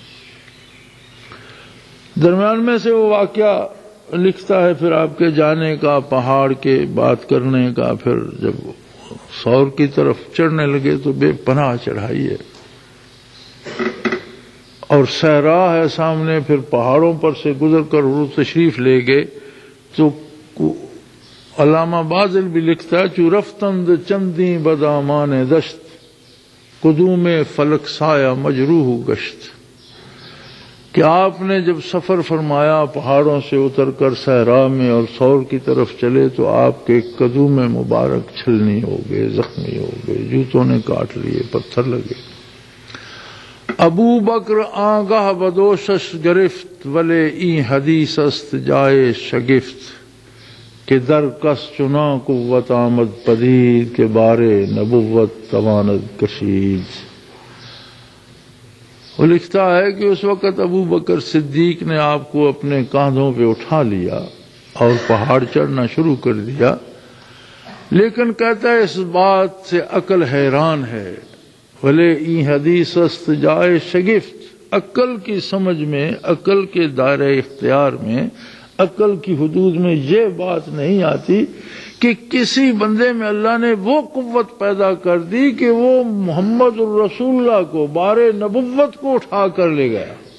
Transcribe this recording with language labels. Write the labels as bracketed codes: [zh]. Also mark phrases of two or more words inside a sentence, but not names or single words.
[ur] درمیان میں سے وہ واقعہ لکھتا ہے پھر آپ کے جانے کا، پہاڑ کے بات کرنے کا، پھر جب سور کی طرف چڑھنے لگے تو بے پناہ چڑھائی ہے اور صحرا ہے سامنے، پھر پہاڑوں پر سے گزر کر وہ تشریف لے گئے تو علامہ بازل بھی لکھتا ہے [fa] چو رفتند چندی بدامان دشت قدوم فلک سایہ مجروح گشت، [ur] کہ آپ نے جب سفر فرمایا پہاڑوں سے اتر کر صحرا میں اور سور کی طرف چلے تو آپ کے قدوم مبارک چھلنی ہو گئے، زخمی ہو گئے، جوتوں نے کاٹ لیے، پتھر لگے۔ [fa] ابو بکر آگاہ بدوشش گرفت ولے این حدیث است جائے شگفت، کہ در کس چنا قوت آمد پدید کے بارے نبوت تواند کشید۔ [ur] وہ لکھتا ہے کہ اس وقت ابو بکر صدیق نے آپ کو اپنے کاندھوں پہ اٹھا لیا اور پہاڑ چڑھنا شروع کر دیا، لیکن کہتا ہے اس بات سے عقل حیران ہے، بھلے [fa] این حدیث است جائے شگفت، [ur] عقل کی سمجھ میں، عقل کے دائرہ اختیار میں، عقل کی حدود میں یہ بات نہیں آتی کہ کسی بندے میں اللہ نے وہ قوت پیدا کر دی کہ وہ محمد الرسول اللہ کو بار نبوت کو اٹھا کر لے گیا۔